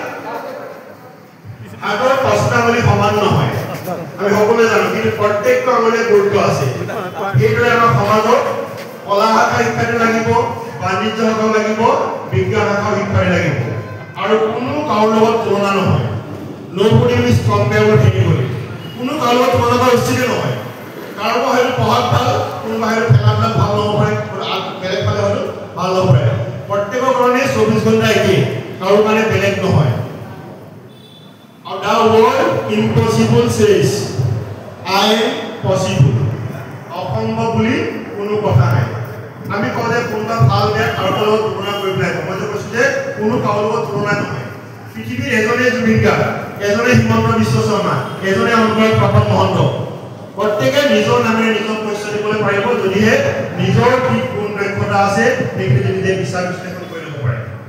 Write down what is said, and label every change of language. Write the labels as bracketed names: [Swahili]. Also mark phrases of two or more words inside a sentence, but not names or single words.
[Assamese] আগৰ প্ৰশ্নাৱলী সমান নহয় আমি সকলোৱে জানো কিন্তু প্ৰত্যেকটো আঙুলিয়ে গুৰুত্ব আছে এইদৰে আমাৰ সমাজত কলা শাখা শিক্ষাৰ্থী লাগিব বাণিজ্য শাখা লাগিব বিজ্ঞান শাখা শিক্ষাৰ্থী লাগিব আৰু কোনো কাৰো লগত তুলনা নহয় [English] Nobody is comparable to anybody. [Assamese] কোনো কাৰো লগত তুলনা কৰা উচিত নহয় কাৰোবাৰ হয়তো পঢ়াত ভাল কোনোবা হয়তো খেলাত ভাল হ'ব পাৰে বেলেগ ফালে হয়তো ভাল হ'ব পাৰে প্ৰত্যেকৰ কাৰণে 24 ঘণ্টা একেই কাৰো কাৰণে বেলেগ নহয় আৰু [English] the word impossible says I am possible [Assamese] অসম্ভৱ বুলি কোনো কথা নাই আমি কওঁ যে কোনোবা ভাল বেয়া কাৰোবাৰ লগত তুলনা কৰিব লাগে মই যে কৈছোঁ যে কোনো কাৰো লগত তুলনা নহয় পৃথিৱীৰ এজনে জুবিন গাৰ্গ এজনে হিমন্ত বিশ্ব শৰ্মা এজনে অনুৰাগ পাপন মহন্ত প্ৰত্যেকে নিজৰ নামেৰে নিজক পৰিচয় দিবলৈ পাৰিব যদিহে নিজৰ কি গুণ দক্ষতা আছে সেইখিনি নিজে বিচাৰ বিশ্লেষণ কৰি ল'ব পাৰে